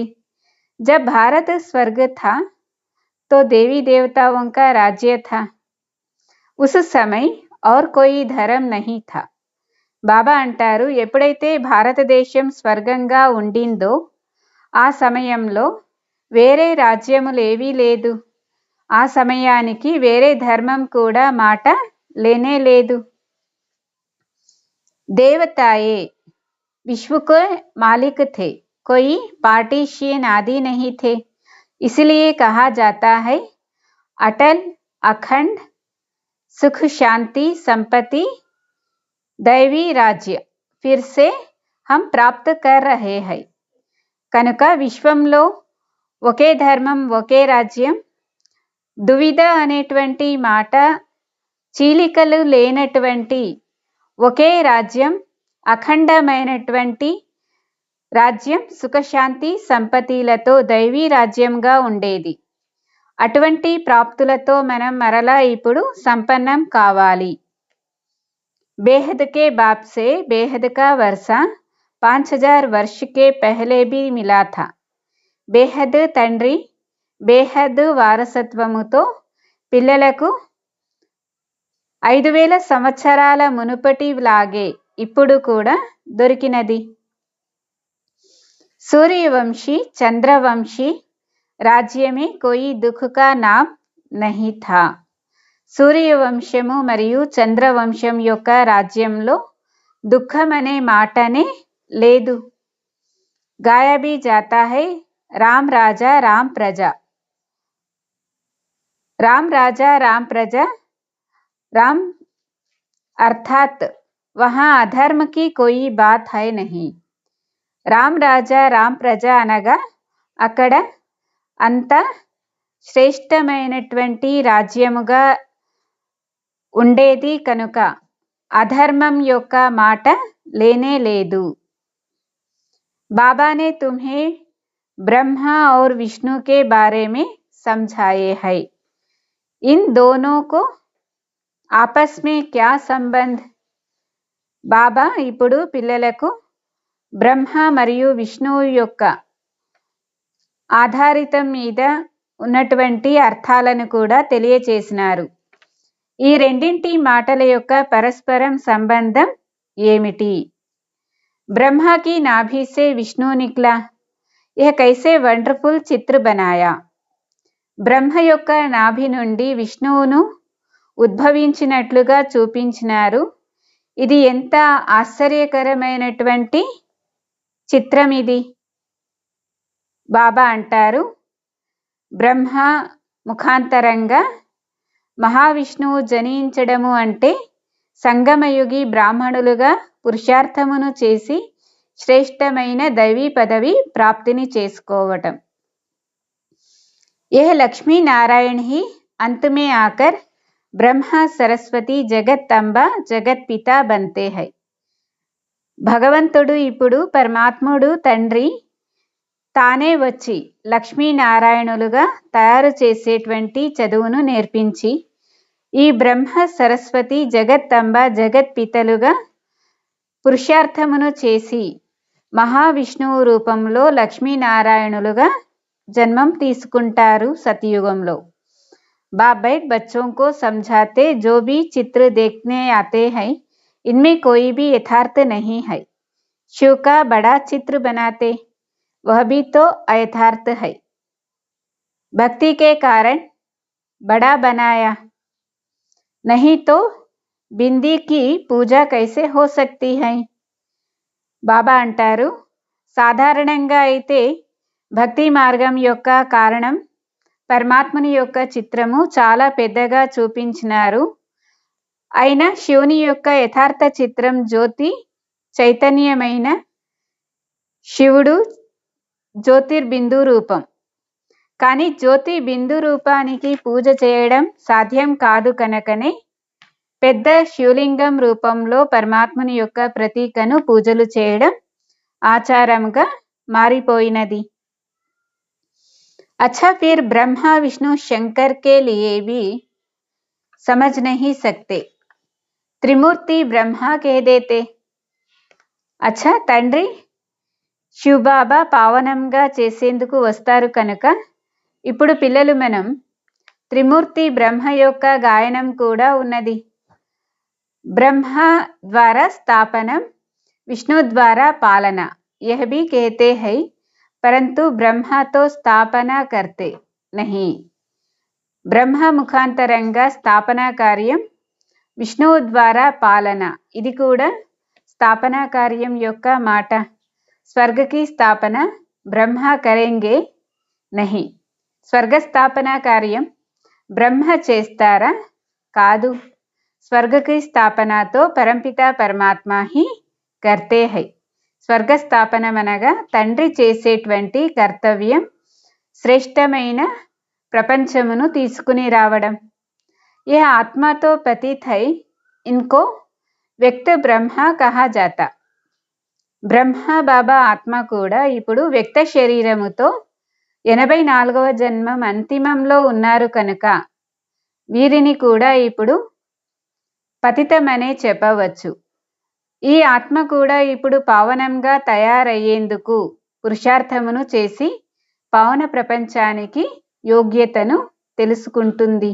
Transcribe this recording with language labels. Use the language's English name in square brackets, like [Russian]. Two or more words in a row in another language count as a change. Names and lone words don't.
[Hindi] जब भारत स्वर्ग था तो देवी देवताओं का राज्य था. उस समय और कोई धर्म नहीं था. [Telugu] బాబా అంటారు ఎప్పుడైతే భారతదేశం స్వర్గంగా ఉండిందో ఆ సమయంలో వేరే రాజ్యములేవీ లేదు. ఆ సమయానికి వేరే ధర్మం కూడా మాట లేనే లేదు. [Hindi] देवताये विश्वके मालिक थे कोई पार्टीशियन आदि नहीं थे, इसलिए कहा जाता है अटल अखंड सुख शांति संपत्ति दैवी राज्य फिर से हम प्राप्त कर रहे हैं [Telugu] కనుక విశ్వంలో ఒకే ధర్మం ఒకే రాజ్యం దువిధ అనేటువంటి మాట చీలికలు లేనటువంటి ఒకే రాజ్యం అఖండమైనటువంటి రాజ్యం సుఖశాంతి సంపత్తిలతో దైవీ రాజ్యంగా ఉండేది. అటువంటి ప్రాప్తులతో మనం మరలా ఇప్పుడు సంపన్నం కావాలి. [Hindi] बेहद के बाप से बेहद का वर्षा 5000 वर्ष के पहले भी मिला था. [Telugu] బేహద్ తండ్రి బేహద్ వారసత్వముతో పిల్లలకు 5000 సంవత్సరాల మునుపటి లాగే ఇప్పుడు కూడా దొరికినది. [Hindi] सूर्यवंशी चंद्रवंशी राज्य में कोई दुख का नाम नहीं था. [Telugu] సూర్యవంశము మరియు చంద్రవంశం యొక్క రాజ్యంలో దుఃఖం అనే మాటనే లేదు. [Hindi] गाया भी जाता है राम राजा राम प्रजा. राम राजा राम प्रजा राम अर्थात वहाँ अधर्म की कोई बात है नहीं. [Telugu] రామ్ రాజా రామ్ ప్రజ అనగా అక్కడ అంత శ్రేష్టమైనటువంటి రాజ్యముగా ఉండేది కనుక అధర్మం యొక్క మాట లేనే లేదు. [Hindi] बाबा ने तुम्हें ब्रह्मा और विष्णु के बारे में समझाए है. इन दोनों को आपस में क्या संबंध? [Telugu] బాబా ఇప్పుడు పిల్లలకు బ్రహ్మ మరియు విష్ణువు యొక్క ఆధారితం మీద ఉన్నటువంటి అర్థాలను కూడా తెలియచేసినారు. ఈ రెండింటి మాటల యొక్క పరస్పరం సంబంధం ఏమిటి? [Hindi] ब्रह्मा की नाभि से विष्णु निकला, यह कैसे वंडरफुल चित्र बनाया. [Telugu] బ్రహ్మ యొక్క నాభి నుండి విష్ణువును ఉద్భవించినట్లుగా చూపించినారు. ఇది ఎంత ఆశ్చర్యకరమైనటువంటి చిత్రం ఇది. బాబా అంటారు బ్రహ్మ ముఖాంతరంగా మహావిష్ణువు జనించడము అంటే సంగమయుగి బ్రాహ్మణులుగా పురుషార్థమును చేసి శ్రేష్టమైన దైవీ పదవి ప్రాప్తిని చేసుకోవటం. [Hindi] यह लक्ष्मी नारायण ही अंत में आकर ब्रह्मा सरस्वती जगत अंबा जगत पिता बनते हैं. [Telugu] భగవంతుడు ఇప్పుడు పరమాత్ముడు తండ్రి తానే వచ్చి లక్ష్మీనారాయణులుగా తయారు చేసేటువంటి చదువును నేర్పించి ఈ బ్రహ్మ సరస్వతి జగత్తంబ జగత్పితలుగా పురుషార్థమును చేసి మహావిష్ణువు రూపంలో లక్ష్మీనారాయణులుగా జన్మం తీసుకుంటారు సతయుగంలో. [Hindi] बाप बैठ बच्चों को समझाते जो भी चित्र देखने आते हैं इनमें कोई भी यथार्थ नहीं है. शिव का बड़ा चित्र बनाते वह भी तो अयथार्थ है. भक्ति के कारण बड़ा बनाया, नहीं तो बिंदी की पूजा कैसे हो सकती है. [Telugu] బాబా అంటారు సాధారణంగా అయితే భక్తి మార్గం యొక్క కారణం పరమాత్మని యొక్క చిత్రము చాలా పెద్దగా చూపించినారు. అయినా శివుని యొక్క యథార్థ చిత్రం జ్యోతి చైతన్యమైన శివుడు జ్యోతిర్బిందు రూపం. కానీ జ్యోతి బిందు రూపానికి పూజ చేయడం సాధ్యం కాదు కనుకనే పెద్ద శివలింగం రూపంలో పరమాత్మని యొక్క ప్రతీకను పూజలు చేయడం ఆచారంగా మారిపోయినది. [Hindi] अच्छा फिर ब्रह्मा विष्णु शंकर के लिए भी समझ नहीं सकते, त्रिमूर्ति ब्रह्मा कह देते. [Telugu] अच्छा తండ్రి శివబాబా పావనంగా చేసేందుకు వస్తారు కనుక ఇప్పుడు పిల్లలు మనం త్రిమూర్తి బ్రహ్మ యొక్క గాయనం కూడా ఉన్నది. బ్రహ్మ ద్వారా స్థాపనం విష్ణు ద్వారా పాలన [Hindi] यह भी कहते हैं परंतु ब्रह्मा तो स्थापना करते नहीं. [Telugu] బ్రహ్మ ముఖాంతరంగా స్థాపనా కార్యం విష్ణువు ద్వారా పాలన ఇది కూడా స్థాపనా కార్యం యొక్క మాట. [Hindi] स्वर्ग की स्थापना ब्रह्मा करेंगे नहीं. [Telugu] స్వర్గ స్థాపన కార్యం బ్రహ్మ చేస్తారా? కాదు. [Hindi] స్వర్గ की स्थापना तो परमपिता परमात्मा ही करते हैं. [Telugu] స్వర్గ స్థాపనమనగా తండ్రి చేసేటువంటి కర్తవ్యం శ్రేష్టమైన ప్రపంచమును తీసుకుని రావడం. [Hindi] यह आत्मा तो पतित है, इनको व्यक्त ब्रह्मा कहा जाता. [Telugu] బ్రహ్మ బాబా ఆత్మ కూడా ఇప్పుడు వ్యక్త శరీరముతో 84వ జన్మం అంతిమంలో ఉన్నారు కనుక వీరిని కూడా ఇప్పుడు పతితమనే చెప్పవచ్చు. ఈ ఆత్మ కూడా ఇప్పుడు పావనంగా తయారయ్యేందుకు పురుషార్థమును చేసి పావన ప్రపంచానికి యోగ్యతను తెలుసుకుంటుంది.